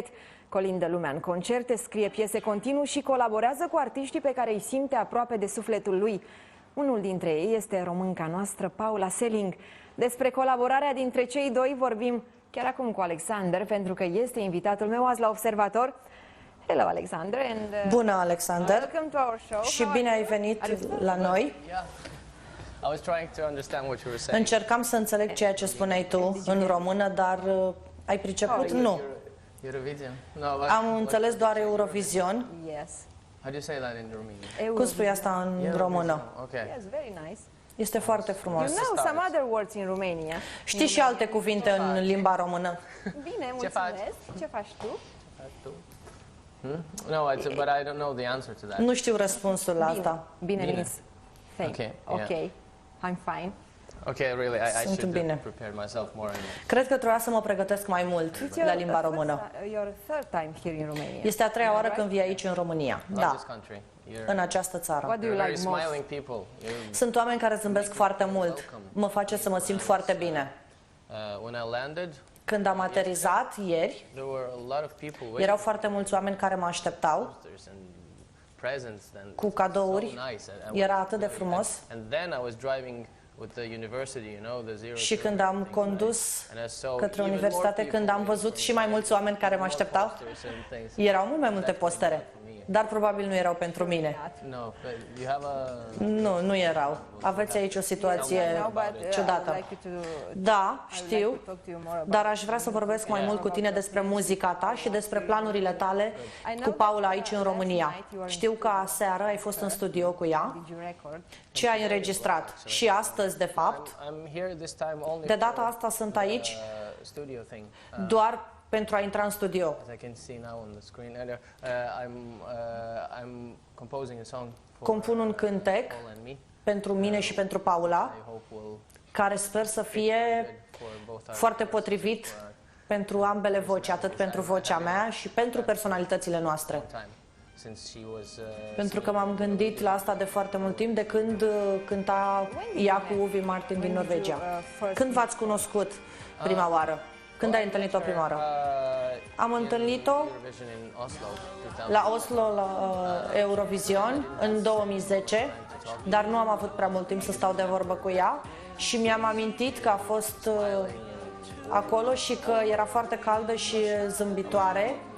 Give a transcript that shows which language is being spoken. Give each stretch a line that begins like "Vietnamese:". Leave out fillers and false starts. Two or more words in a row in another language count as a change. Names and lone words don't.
Romanian: Colindă lumea în concerte, scrie piese continuu și colaborează cu artiștii pe care îi simte aproape de sufletul lui. Unul dintre ei este românca noastră, Paula Selling. Despre colaborarea dintre cei doi vorbim chiar acum cu Alexander, pentru că este invitatul meu azi la Observator.
English: Hello, Alexander. And,
Romanian: bună, Alexander.
English: Welcome to our show.
Romanian: Și bine ai venit la noi. Încercam să înțeleg ceea ce spuneai tu în română, dar ai priceput? Nu. Am înțeles doar Eurovision.
English: Yes.
Romanian: Cum spui asta în română?
English: Yes, very nice.
Romanian: Este foarte frumos.
English: You know some other words in Romania.
Romanian: Știi și alte cuvinte în limba română? Bine, mulțumesc. Ce faci tu?
English: No, but I don't know the answer to that.
Romanian: Nu știu răspunsul la asta. Bine,
English: means thank. Okay, Okay, I'm fine. Okay, really, I
Romanian: Sunt
English: should
Romanian: bine.
English: prepare myself more.
Romanian: Cred că trebuia să mă pregătesc mai mult la limba română.
English: Your third time here in Romania.
Romanian: Este a treia oară când vii aici în România. Da, în această țară.
English: What do you Very like most? smiling people.
Romanian: Sunt oameni care zâmbesc foarte mult. Mă face să mă simt foarte bine.
English: When I landed,
Romanian: Când am aterizat ieri,
English: there were a lot of people waiting
Romanian: erau foarte mulți oameni care mă așteptau
English: and presents and
Romanian: cu cadouri.
English: so nice. And
Romanian: Era atât de frumos.
English: And then I was driving with the university, you know, the zero.
Romanian: Și când am condus
English: and I saw
Romanian: către
English: even
Romanian: universitate,
English: more
Romanian: când am văzut și mai mulți oameni care mă așteptau,
English: posters and things.
Romanian: erau mult mai multe postere, dar probabil nu erau pentru mine.
English: No, but you have a
Romanian: Nu erau. Aveți aici o situație ciudată. Da, știu, dar aș vrea să vorbesc mai mult cu tine despre muzica ta și despre planurile tale cu Paula aici în România. Știu că aseară ai fost în studio cu ea. Ce ai înregistrat? Și astăzi, de fapt,
English: I'm here this time only
Romanian: de data asta sunt aici
English: studio thing.
Romanian: doar pentru a intra în studio.
English: As I can see now on the screen earlier, I'm composing a song for
Romanian: Compun un cântec
English: Paul and me.
Romanian: pentru mine și pentru Paula,
English: I hope will
Romanian: care sper să fie
English: for both our
Romanian: foarte potrivit pentru ambele voci, atât pentru vocea mea și pentru personalitățile noastre.
English: time since she was
Romanian: Pentru că m-am gândit la asta de foarte mult timp, de când cânta ea cu Uvi Martin din Norvegia. Când v-ați cunoscut prima oară? Când ai întâlnit-o prima oară? Am întâlnit-o
English: Eurovision in Oslo 2000.
Romanian: la Oslo, la Eurovision, în 2010, dar nu am avut prea mult timp să stau de vorbă cu ea și mi-am amintit că a fost acolo și că era foarte caldă și zâmbitoare.